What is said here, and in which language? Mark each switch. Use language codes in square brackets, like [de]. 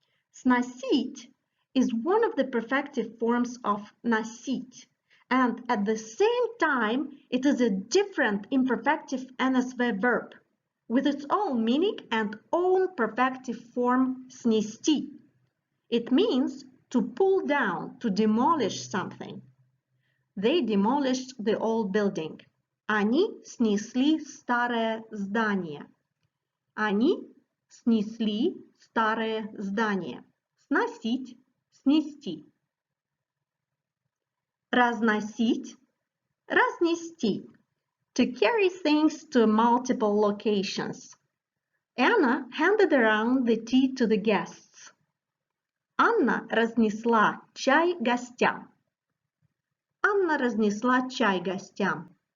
[en] Сносить is one of the perfective forms of носить, and at the same time it is a different imperfective NSV verb with its own meaning and own perfective form снести. It means to pull down, to demolish something. They demolished the old building. [ru] Они снесли старое здание. Они снесли старое здание. Сносить, снести. Разносить, разнести. [en] To carry things to multiple locations. Anna handed around the tea to the guests. [ru] Анна разнесла чай гостям. Анна разнесла чай гостям.